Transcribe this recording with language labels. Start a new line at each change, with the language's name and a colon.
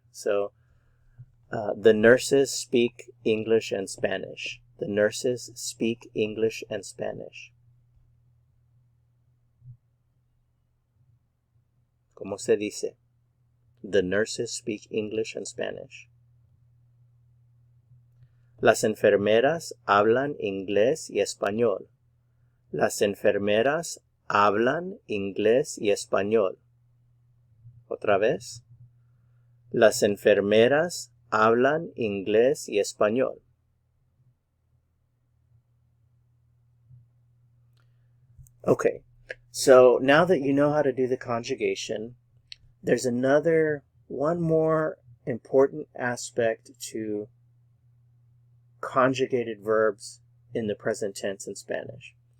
English: So the nurses speak English and Spanish. The nurses speak English and Spanish.
Spanish: ¿Cómo se dice?
English: The nurses speak English and Spanish.
Spanish: Las enfermeras hablan inglés y español. Las enfermeras hablan inglés y español. Otra vez. Las enfermeras hablan inglés y español.
English: Okay, so now that you know how to do the conjugation, there's one more important aspect to conjugated verbs in the present tense in Spanish.